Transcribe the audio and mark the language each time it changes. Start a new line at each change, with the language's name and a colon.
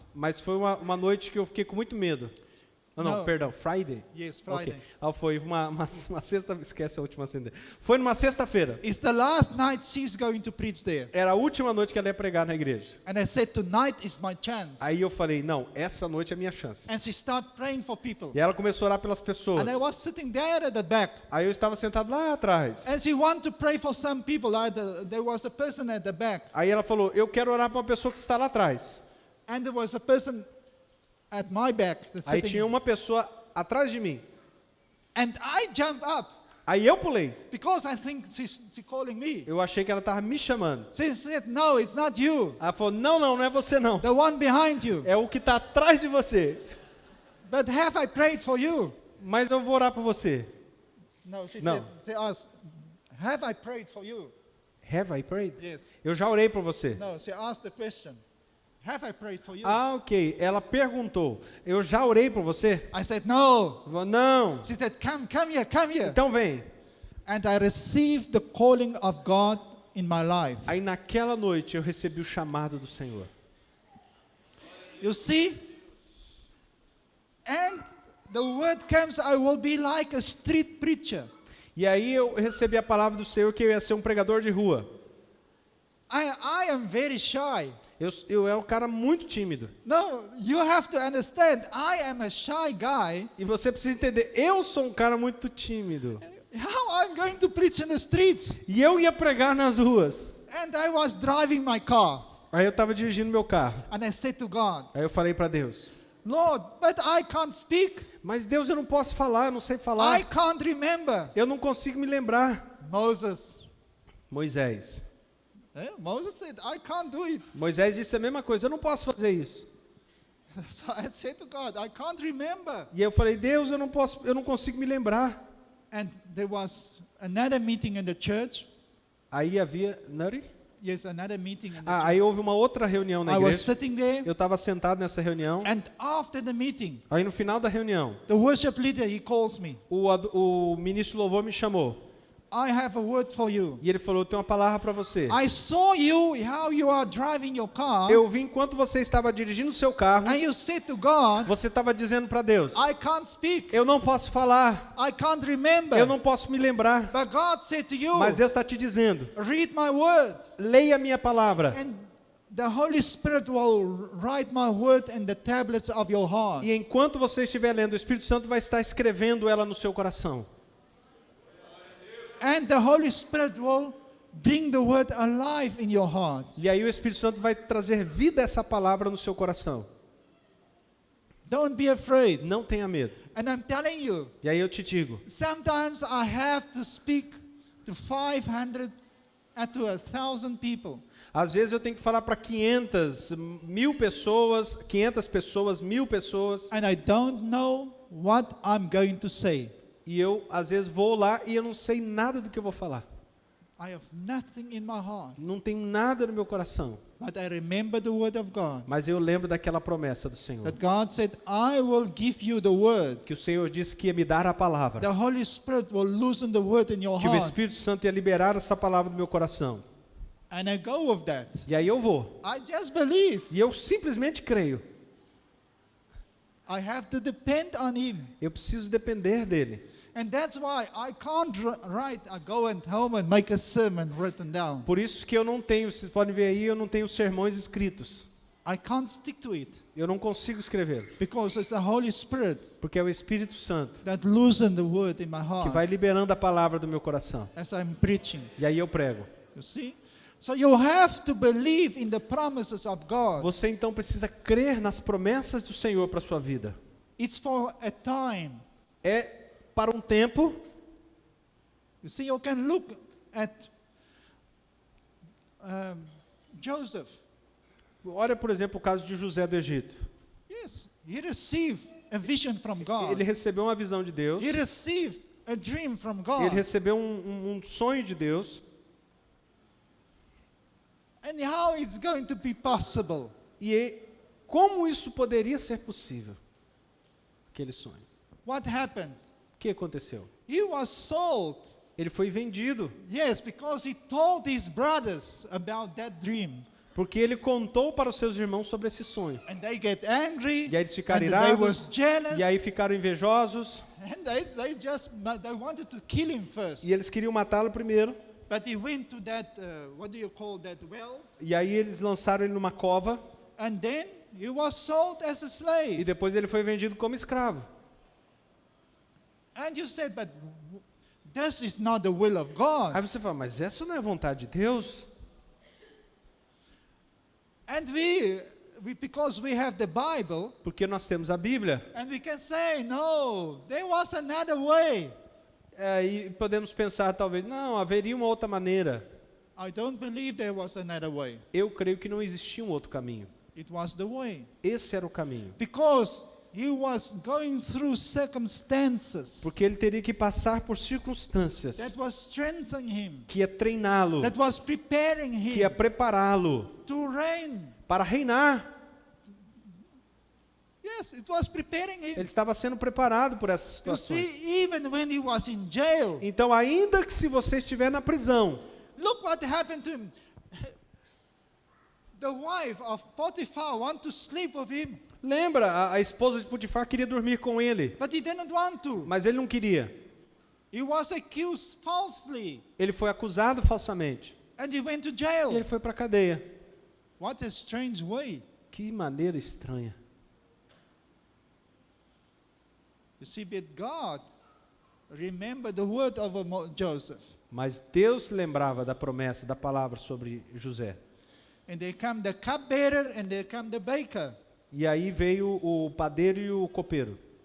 Portuguese: Mas foi uma noite que eu fiquei com muito medo. Não, Não. perdão, Friday?
English: Yes, Friday. Ok.
Portuguese: Foi uma sexta, esquece a última cena. Foi numa sexta-feira.
English: It's the last night she's going to preach there.
Portuguese: Era a última noite que ela ia pregar na igreja.
English: And I said, tonight is my chance.
Portuguese: Aí eu falei, não, essa noite é a minha chance.
English: And she started praying for people.
Portuguese: E ela começou a orar pelas pessoas.
English: And I was sitting there at the back.
Portuguese: Aí eu estava sentado lá atrás.
English: And she wanted to pray for some people. There was a person at the back.
Portuguese: Aí ela falou, eu quero orar para uma pessoa que está lá atrás.
English: And there was a person at my back. That's
Portuguese: Aí
English: sitting.
Portuguese: tinha uma pessoa atrás de mim.
English: And I jumped up
Portuguese: Aí eu pulei.
English: because I think she's calling me.
Portuguese: Eu achei que ela estava me chamando.
English: She said, no, it's not you.
Portuguese: Ela falou, não é você não.
English: The one behind you.
Portuguese: É o que está atrás de você.
English: But have I prayed for you?
Portuguese: Mas eu vou orar por você.
English: No, she No. said, she asked, have I prayed for you? Have I prayed? Yes.
Portuguese: Eu já orei por você.
English: No, she asked the question. Have I prayed for you? Ah, ok.
Portuguese: Ela perguntou, eu já orei por você?
English: I said, no.
Portuguese: Eu falei, não.
English: She said, come here, come here.
Portuguese: Então vem.
English: And I received the calling of God in my life.
Portuguese: Aí naquela noite eu recebi o chamado do Senhor.
English: You see? And the word comes, I will be like a street preacher.
Portuguese: E aí eu recebi a palavra do Senhor que eu ia ser um pregador de rua.
English: I am very shy.
Portuguese: Eu era um cara muito tímido.
English: No, you have to understand, I am a shy guy.
Portuguese: E você precisa entender, eu sou um cara muito tímido.
English: How I'm going to preach in the streets?
Portuguese: E eu ia pregar nas ruas.
English: And I was driving my car.
Portuguese: Aí eu estava dirigindo meu carro.
English: And I said to God,
Portuguese: Aí eu falei para Deus,
English: Lord, but I can't speak.
Portuguese: mas Deus, eu não posso falar, eu não sei
English: I
Portuguese: falar.
English: can't remember.
Portuguese: Eu não consigo me lembrar.
English: Moses.
Portuguese: Moisés.
English: Moses said, I can't do it.
Portuguese: Moisés disse a mesma coisa, eu não posso fazer isso.
English: So I said to God, I can't remember.
Portuguese: E eu falei, Deus, eu não consigo me lembrar.
English: And there was another meeting in the church.
Portuguese: Aí havia, Nutty?
English: Yes, another meeting in the
Portuguese: Aí houve uma outra reunião na
English: church. I was
Portuguese: igreja.
English: sitting there.
Portuguese: Eu estava sentado nessa reunião.
English: And after the meeting,
Portuguese: Aí no final da reunião,
English: the worship leader, he calls me.
Portuguese: o ministro louvor me chamou.
English: I have a word for you.
Portuguese: E ele falou, eu tenho uma palavra para você.
English: I saw you, how you are driving your car.
Portuguese: Eu vi enquanto você estava dirigindo o seu carro,
English: And you said to God,
Portuguese: você estava dizendo para Deus,
English: I can't speak.
Portuguese: eu não posso falar,
English: I can't remember.
Portuguese: eu não posso me lembrar.
English: But God said to you,
Portuguese: Mas Deus está te dizendo,
English: read my word.
Portuguese: leia a minha palavra.
English: And the Holy Spirit will write my word in the tablets of your heart.
Portuguese: E enquanto você estiver lendo, o Espírito Santo vai estar escrevendo ela no seu coração.
English: And the Holy Spirit will bring the word alive in your heart.
Portuguese: E aí o Espírito Santo vai trazer vida a essa palavra no seu coração.
English: Don't be afraid.
Portuguese: Não tenha medo.
English: And I'm telling you,
Portuguese: E aí eu te digo,
English: sometimes I have to speak to 500 to 1,000 people.
Portuguese: às vezes eu tenho que falar para 500, 1.000 pessoas, 500 pessoas, 1.000 pessoas.
English: And I don't know what I'm going to say.
Portuguese: E eu, às vezes, vou lá e eu não sei nada do que eu vou falar.
English: I have nothing in my heart.
Portuguese: Não tenho nada no meu coração.
English: But I remember the word of God.
Portuguese: Mas eu lembro daquela promessa do Senhor.
English: That God said, I will give you the word.
Portuguese: Que o Senhor disse que ia me dar a palavra.
English: The Holy Spirit will loosen the word in your
Portuguese: Que o
English: heart.
Portuguese: Espírito Santo ia liberar essa palavra do meu coração.
English: And I go with that.
Portuguese: E aí eu vou.
English: I just believe.
Portuguese: E eu simplesmente creio.
English: I have to depend on Him.
Portuguese: Eu preciso depender dele.
English: And that's why I can't go at home and make a sermon written down.
Portuguese: Por isso que eu não tenho, vocês podem ver aí, eu não tenho sermões escritos.
English: I can't stick to it.
Portuguese: Eu não consigo escrever.
English: Because it's the Holy Spirit
Portuguese: Porque é o Espírito Santo
English: that loosened the word in my heart
Portuguese: vai liberando a palavra do meu coração.
English: as I'm preaching.
Portuguese: E aí eu prego.
English: You see? So you have to believe in the promises of God.
Portuguese: Você então precisa crer nas promessas do Senhor para a sua vida.
English: It's for a time.
Portuguese: É para um tempo.
English: You see, you can look at Joseph.
Portuguese: Olha, por exemplo, o caso de José do Egito.
English: Yes, he received a vision from God.
Portuguese: Ele recebeu uma visão de Deus.
English: He received a dream from God.
Portuguese: Ele recebeu um sonho de Deus.
English: And how it's going to be possible?
Portuguese: Como isso poderia ser possível? Aquele sonho.
English: What happened?
Portuguese: O que aconteceu?
English: He was sold.
Portuguese: Ele foi vendido.
English: Yes, because he told his brothers about that dream.
Portuguese: Porque ele contou para os seus irmãos sobre esse sonho.
English: And they get angry.
Portuguese: E aí eles ficaram
English: and they was
Portuguese: irados.
English: jealous.
Portuguese: E aí ficaram invejosos.
English: And they wanted to kill him first.
Portuguese: E eles queriam matá-lo primeiro.
English: But he went to that, what do you call that well?
Portuguese: E aí eles lançaram ele numa cova.
English: And then he was sold as a
Portuguese: E
English: slave.
Portuguese: depois ele foi vendido como escravo.
English: And you said, but this is not the will of God.
Portuguese: Aí você fala, mas essa não é a vontade de Deus?
English: And because we have the Bible,
Portuguese: Porque nós temos a Bíblia.
English: and we can say, no, there was another way.
Portuguese: E podemos pensar talvez, não, haveria uma outra maneira.
English: I don't believe there was another way.
Portuguese: Eu creio que não existia um outro caminho.
English: It was the way.
Portuguese: Esse era o caminho.
English: Because he was going through circumstances
Portuguese: Porque ele teria que passar por circunstâncias
English: that was strengthening him,
Portuguese: que ia treiná-lo,
English: that was preparing
Portuguese: que ia
English: him
Portuguese: prepará-lo
English: to reign.
Portuguese: para reinar.
English: Yes, it was preparing him.
Portuguese: Ele estava sendo preparado por essas
English: You
Portuguese: situações.
English: see, even when he was in jail,
Portuguese: Então, ainda que se você estiver na prisão,
English: look what happened to him. The wife of Potiphar wanted to sleep with him,
Portuguese: lembra, a esposa de Potifar queria dormir com ele,
English: but he didn't want to.
Portuguese: mas ele não queria.
English: He was accused falsely,
Portuguese: Ele foi acusado falsamente.
English: and he went to
Portuguese: E
English: jail.
Portuguese: ele foi para a cadeia.
English: What a strange way.
Portuguese: Que maneira estranha.
English: You see, but God remembered the word of Joseph.
Portuguese: Mas Deus lembrava da promessa, da palavra sobre José.
English: And there come the cupbearer and there come the baker.
Portuguese: E aí veio o padeiro e o copeiro.